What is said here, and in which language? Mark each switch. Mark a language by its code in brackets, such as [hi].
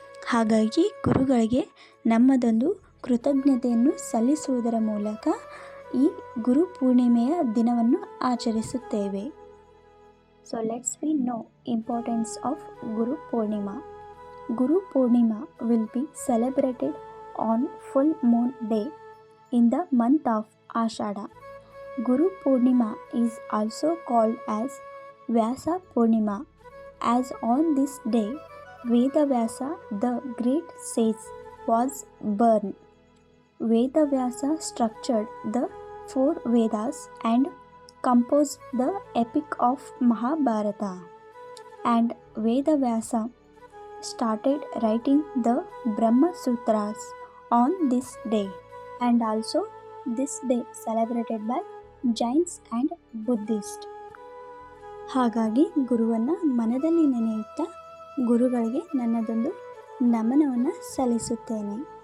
[kn] ಹಾಗಾಗಿ ಗುರುಗಳಿಗೆ ನಮ್ಮದೊಂದು ಕೃತಜ್ಞತೆಯನ್ನು ಸಲ್ಲಿಸುವುದರ ಮೂಲಕ ಈ ಗುರು ಪೂರ್ಣಿಮೆಯ ದಿನವನ್ನು ಆಚರಿಸುತ್ತೇವೆ. [en] So let's we know importance of Guru Purnima. Guru Purnima will be celebrated on full moon day in the month of Ashadha. Guru Purnima is also called as Vyasa Purnima, as on this day Vedavyasa the great sage was born. Vedavyasa structured the 4 Vedas and composed the epic of Mahabharata. And Vedavyasa started writing the Brahma Sutras on this day, and also this day celebrated by Jains and Buddhist. [kn] ಹಾಗಾಗಿ ಗುರುವನ್ನು ಮನದಲ್ಲಿ ನೆನೆಯುತ್ತಾ ಗುರುಗಳಿಗೆ ನನ್ನದೊಂದು ನಮನವನ್ನು ಸಲ್ಲಿಸುತ್ತೇನೆ.